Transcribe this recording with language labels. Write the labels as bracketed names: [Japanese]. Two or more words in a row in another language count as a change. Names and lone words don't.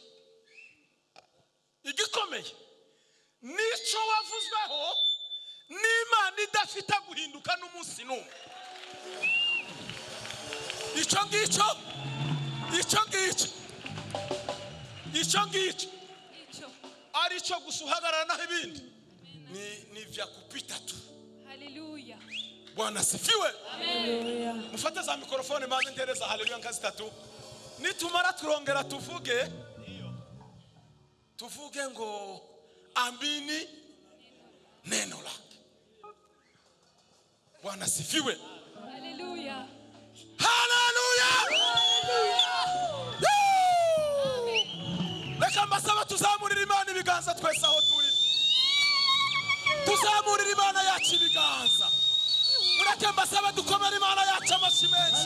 [Rundi] Igikomeye nico wavuzweho n'Imana idafite guhinduka n'umunsi n'umwe. Icyo ngicyo ari cyo gusuhagarara naho ibindi [Swahili] ni vya kupita tu. [Rundi] Haleluya. [Swahili] Bwana asifiwe. [Rundi] Mufate za mikrofone maze ntereza haleluya nkazi tatu. Nitumara turongera tuvuge ngo [Swahili] amini neno lake. Bwana asifiwe. Haleluya. Haleluya. [Rundi] Reka mbasaba tuzamurira Imana ibiganza twese aho turi. Tuzamurira Imana yacu ibiganza. Mureke mbasaba dukomere Imana yacu amashyi menshi.